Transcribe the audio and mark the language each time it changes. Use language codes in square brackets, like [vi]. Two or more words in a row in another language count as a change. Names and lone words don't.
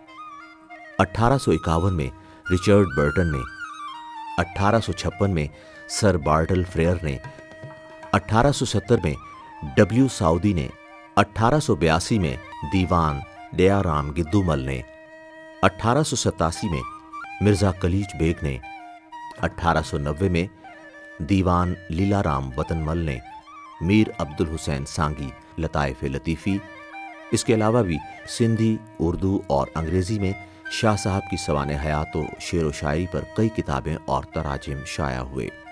[ur] 1851 میں رچرڈ برٹن نے، 1856 میں سر بارٹل فریئر نے، 1870 میں ڈبلیو ساؤدی نے، 1882 میں دیوان دیارام گدومل نے، 1887 میں مرزا قلیچ بیگ نے، 1890 میں دیوان لیلارام وطنمل نے, میر عبدالحسین سانگی لطائف لطیفی. اس کے علاوہ بھی سندھی، اردو اور انگریزی میں شاہ صاحب کی سوانح حیات و شعر و شاعری پر کئی کتابیں اور تراجم شائع ہوئے.